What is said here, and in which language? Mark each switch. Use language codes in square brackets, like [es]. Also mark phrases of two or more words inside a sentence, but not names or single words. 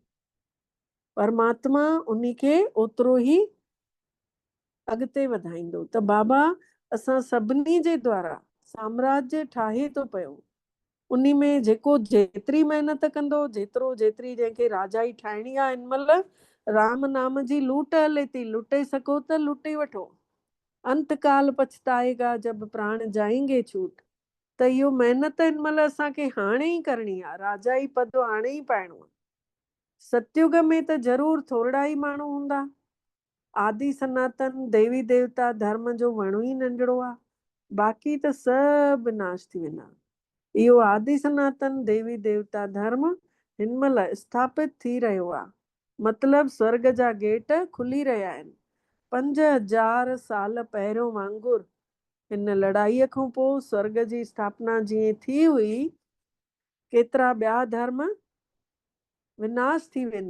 [sd] परमात्मा उन्ही खे ओतिरो ई अॻिते वधाईंदो। त बाबा असां सभिनी जे द्वारा साम्राज्य ठाहे थो पियो। उन्ही में जेको जेतिरी महिनत कंदो, जेतिरी जंहिंखे राजाई ठाहिणी आहे, हिन महिल राम नाम जी लूट हले थी, लुटे सघो त लुटे वठो। [hi] अंतकाल पछताएगा जब प्राण जाएंगे छूट। [sd] त इहो महिनत हिन महिल असांखे हाणे ई करणी आहे, राजाई पद हाणे ई पाइणो आहे। सतयुग में त ज़रूर थोरा ई माण्हू हूंदा। आदि सनातन देवी देवता धर्म जो वणु ई नंढड़ो आहे, बाक़ी त सभु नाश थी वेंदा। इहो आदि सनातन देवी देवता धर्म हिन महिल स्थापित थी रहियो आहे, मतिलबु स्वर्ग जा गेट खुली रहिया आहिनि। 5000 साल पहिरियों वांगुरु हिन लड़ाईअ खां पोइ स्वर्ग जी स्थापना जीअं थी हुई, केतिरा ॿिया धर्म विनाश थी वेंदा।